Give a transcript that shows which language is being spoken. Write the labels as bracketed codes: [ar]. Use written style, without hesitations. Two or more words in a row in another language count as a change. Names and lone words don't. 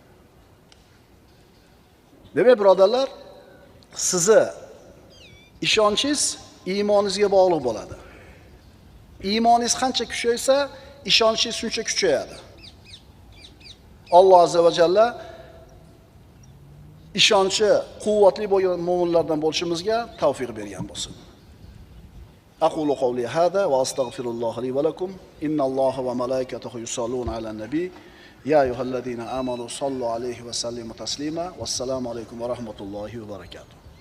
[uz] Demak, birodarlar, sizni ishonchingiz iymoningizga bog'liq bo'ladi. Iymoningiz qancha kuchaysa, ishonchingiz shuncha kuchayadi. Alloh [ar] عز وجل [uz] ishonchi quvvatli bo'lgan mu'minlardan bo'lishimizga tavfiq bergan bo'lsin. [ar] أقول قولي هذا وأستغفر الله لي ولكم إن الله وملائكته يصلون على النبي يا أيها الذين آمنوا صلوا عليه وسلموا تسليما والسلام عليكم ورحمة الله وبركاته.